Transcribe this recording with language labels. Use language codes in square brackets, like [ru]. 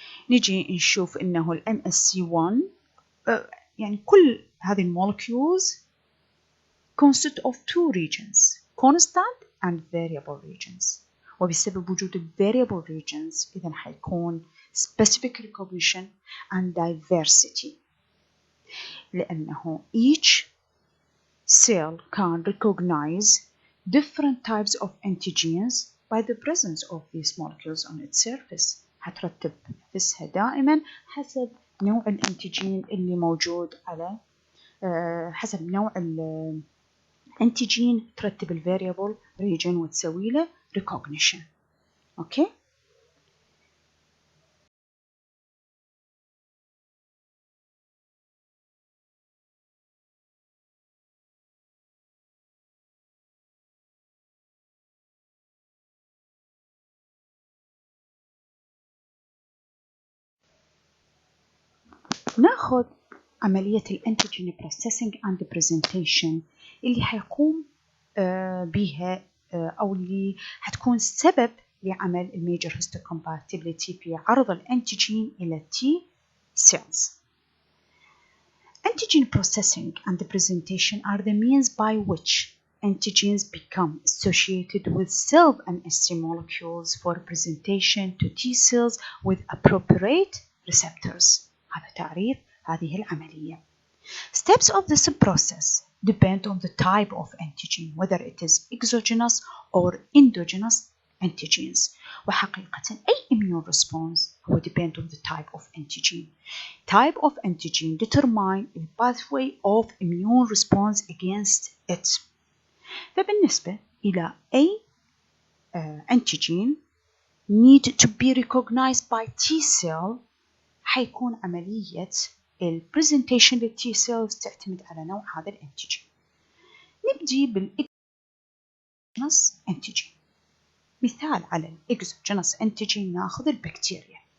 [ar] نجي نشوف إنه ال [en] MSC1 [ar] يعني كل هذه المولكيولز [en] consist of two regions, constant and variable regions، [ar] وبسبب وجود ال [en] variable regions [ar] إذن حيكون [en] specific recognition and diversity، لأنه each cell can recognize different types of antigens by the presence of these molecules on its surface. [ar] هترتب نفسها دائما حسب نوع الأنتيجين اللي موجود على حسب نوع الأنتيجين ترتب الفاريبل ريجن وتسوي له recognition. أوكي؟ ناخذ عملية [en] الانتيجين processing and presentation [ar] اللي حيقوم بها أو اللي حتكون سبب لعمل الميجر هيستوكومباتيبيليتي في عرض الانتيجين إلى T cells. [en] Antigen processing and presentation are the means by which antigens become associated with self-MSC molecules for presentation to T cells with appropriate receptors. [ar] هذا تعريف هذه العملية. [en] Steps of this process depend on the type of antigen, whether it is exogenous or endogenous antigens. [ar] وحقيقة أي [en] immune response هو depend on the type of antigen. Type of antigen determine the pathway of immune response against it. [ar] فبالنسبة إلى أي [en] antigen need to be recognized by T cell [ar] حيكون عملية البرزنتيشن للتي سيلز تعتمد على نوع هذا الانتيجين. نبدي بالإكزوجينس انتيجين. مثال على الإكزوجينس انتيجين ناخذ البكتيريا.